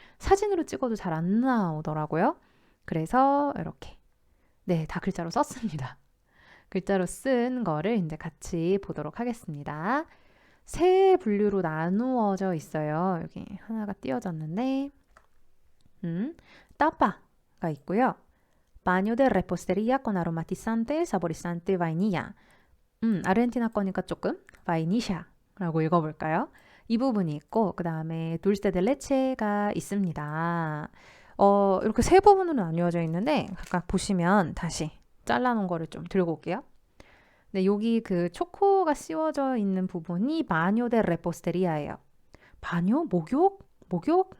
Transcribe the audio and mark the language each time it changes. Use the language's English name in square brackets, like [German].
[Korean] 사진으로 찍어도 잘 안 나오더라고요. 그래서 이렇게 네, 다 글자로 썼습니다. 글자로 쓴 거를 이제 같이 보도록 하겠습니다. 세 분류로 나누어져 있어요. 여기 하나가 띄어졌는데 tapa가 있고요. [Spanish] baño de repostería con aromatizante saborizante vainilla. [Korean] 아르헨티나 거니까 조금 vainilla 라고 읽어볼까요? 이 부분이 있고 그 다음에 dulce de leche가 있습니다. 이렇게 세 부분으로 나뉘어져 있는데 각각 보시면 다시 잘라놓은 거를 좀 들고 올게요. 네, 여기 그 초코가 씌워져 있는 부분이 바뇨 데 레포스테리아예요. 바뇨? 목욕? 목욕?